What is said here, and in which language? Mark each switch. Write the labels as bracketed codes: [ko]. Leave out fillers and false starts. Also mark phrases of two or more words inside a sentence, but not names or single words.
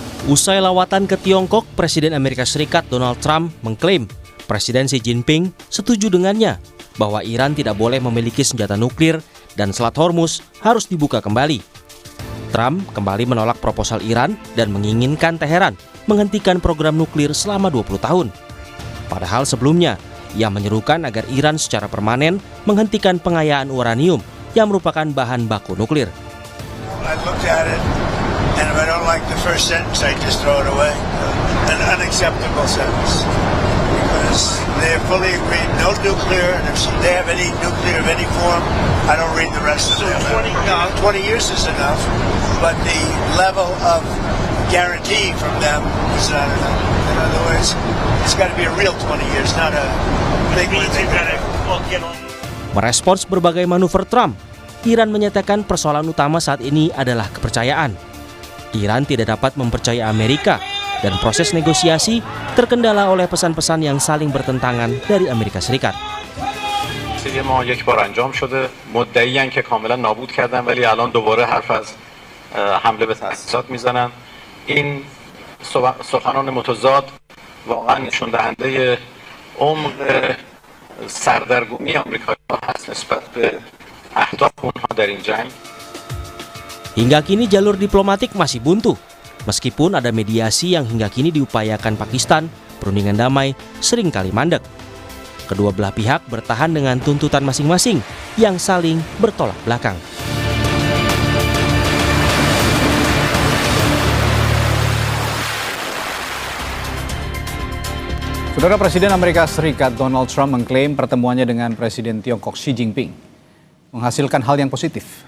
[id] Usai lawatan ke Tiongkok, Presiden Amerika Serikat Donald Trump mengklaim Presiden Xi Jinping setuju dengannya bahwa Iran tidak boleh memiliki senjata nuklir dan Selat Hormuz harus dibuka kembali. Trump kembali menolak proposal Iran dan menginginkan Teheran menghentikan program nuklir selama 20 tahun. Padahal sebelumnya, ia menyerukan agar Iran secara permanen menghentikan pengayaan uranium yang merupakan bahan baku nuklir. [en] I looked at it, and if I don't like the first sentence, I just throw it away. An unacceptable sentence. Because they're fully agreed, no nuclear, and if they have any nuclear of any form, I don't read the rest of it. 20 years is enough, but the level of guarantee from them is not enough. In other words, it's got to be a real 20 years, not a big one. [id] Merespons berbagai manuver Trump, Iran menyatakan persoalan utama saat ini adalah kepercayaan. Iran tidak dapat mempercayai Amerika dan proses negosiasi terkendala oleh pesan-pesan yang saling bertentangan dari Amerika Serikat. [fa] ما یک بار انجام شده مدعیان که کاملا نابود کردن ولی الان دوباره حرف از حمله به تأسیسات میزنن این سخنان متضاد واقعا نشون دهنده عمق سردرگمی آمریکایی‌ها هست نسبت به اهداف اونها در این جنگ. [id] Hingga kini jalur diplomatik masih buntu. Meskipun ada mediasi yang hingga kini diupayakan Pakistan, perundingan damai seringkali mandek. Kedua belah pihak bertahan dengan tuntutan masing-masing yang saling bertolak belakang. Saudara, Presiden Amerika Serikat Donald Trump mengklaim pertemuannya dengan Presiden Tiongkok Xi Jinping menghasilkan hal yang positif.